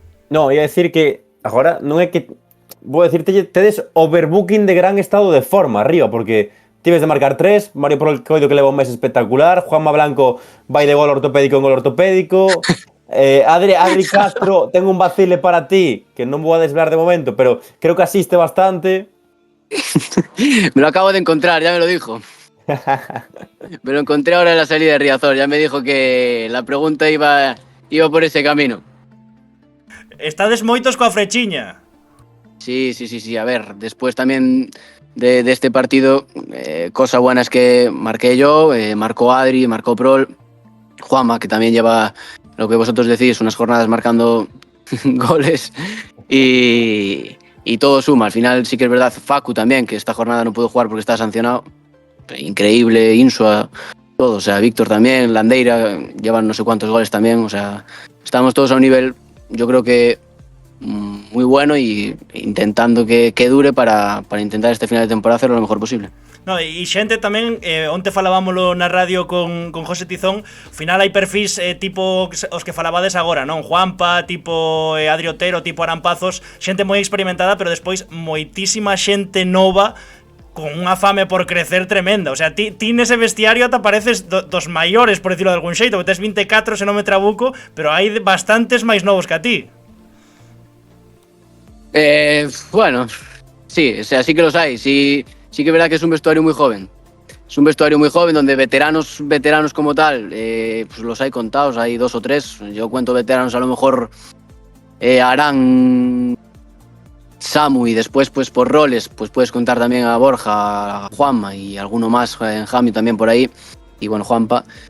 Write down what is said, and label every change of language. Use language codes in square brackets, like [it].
[gl] No, ia decir que agora non é que... Vou decirte, tedes overbooking de gran estado de forma arriba, porque tives de marcar 3, Mario Coido que leva un mes espectacular, Juanma Blanco vai de gol ortopédico en gol ortopédico, Adri Castro, ten un vacile para ti, que non vou a desvelar de momento, pero creo que asiste bastante. [es] Me lo acabo de encontrar, ya me lo dijo. Me lo encontré ahora en la salida de Riazor, ya me dijo que la pregunta iba por ese camino. [gl] Estades moitos coa frechiña. [es] Sí, a ver, después también de este partido, cosa buena es que marqué yo, marcó Adri, marcó Prol, Juanma, que también lleva lo que vosotros decís, unas jornadas marcando goles y todo suma. Al final sí que es verdad, Facu también, que esta jornada no pudo jugar porque está sancionado, increíble, Insua, todo, o sea, Víctor también, Landeira, llevan no sé cuántos goles también, o sea, estamos todos a un nivel, yo creo que muy bueno y intentando que dure para intentar este final de temporada hacerlo lo mejor posible. [gl] No, e xente tamén, onte falábamoslo na radio con José Tizón, ao final hai perfis tipo os que falabades agora, non? Juanpa, tipo Adri Otero, tipo Arampazos, xente moi experimentada, pero despois moitísima xente nova con unha fame por crecer tremenda. O sea, ti nese vestiario ata pareces dos maiores, por decirlo de algún xeito, que tes 24 se non me trabuco, pero hai bastantes máis novos que a ti. [es] Bueno, sí, o sea, sí que los hay. Sí que es verdad que es un vestuario muy joven. Es un vestuario muy joven donde veteranos como tal, pues los hay contados, hay 2 o 3. Yo cuento veteranos a lo mejor Arán, Samu, y después pues por roles pues puedes contar también a Borja, a Juanma y alguno más, en Jami también por ahí, y bueno, Juanpa.